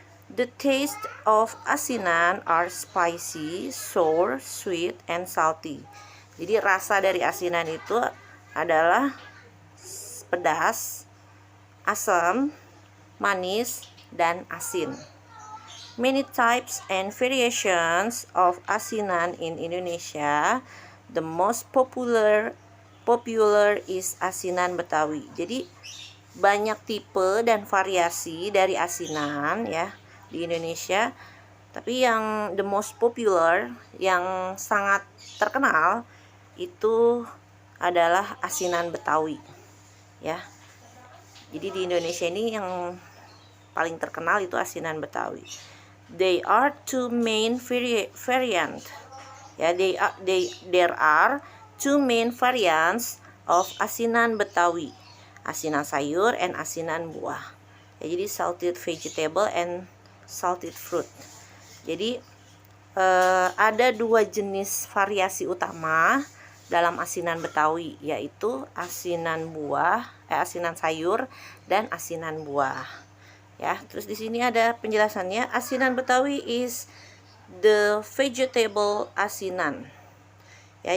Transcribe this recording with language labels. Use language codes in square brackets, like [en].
[en] The taste of asinan are spicy, sour, sweet, and salty. [id] Jadi rasa dari asinan itu adalah pedas, asam, manis, dan asin. [en] many types and variations of asinan in Indonesia. The most popular is asinan Betawi. [id] Jadi banyak tipe dan variasi dari asinan ya di Indonesia. Tapi yang [en] the most popular, [id] yang sangat terkenal itu adalah asinan Betawi ya. Jadi di Indonesia ini yang paling terkenal itu asinan Betawi. [en] They are two main variant ya. There are two main variants of asinan Betawi, asinan sayur and asinan buah ya. Jadi salted vegetable and salted fruit. [id] Jadi ada dua jenis variasi utama dalam asinan Betawi, yaitu asinan asinan sayur dan asinan buah ya. Terus di sini ada penjelasannya. Asinan Betawi [en] is the vegetable [id] asinan ya.